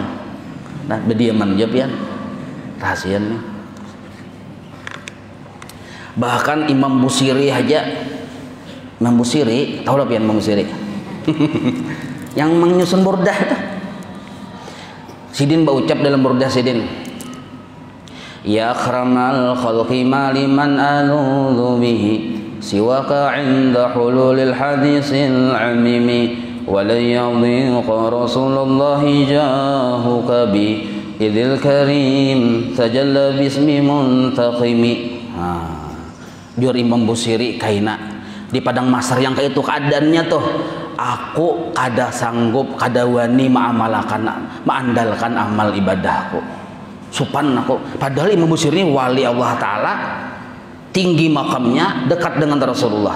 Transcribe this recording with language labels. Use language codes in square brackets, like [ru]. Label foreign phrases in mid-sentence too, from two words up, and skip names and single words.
[bjn] Nah berdiaman aja pian rahasia nih. Bahkan Imam Busiri aja, Imam Busiri tahu lah pian Imam Busiri yang menyusun burdah itu. Sidin berucap dalam burdah Sidin, [ar] يا أكرم الخلق ما لي من ألوذ به سواك عند حلول الحادث العمم ولن يضيق رسول الله جاهك بي إذا الكريم تجلى باسم منتقم. [bjn] Jur Imam Busiri kaina di padang mahsyar yang kayak itu keadaannya tuh, aku kada sanggup kada wani mengandalkan amal ibadahku supan aku. Padahal Imam Busiri ini wali Allah Ta'ala, tinggi makamnya, dekat dengan Rasulullah.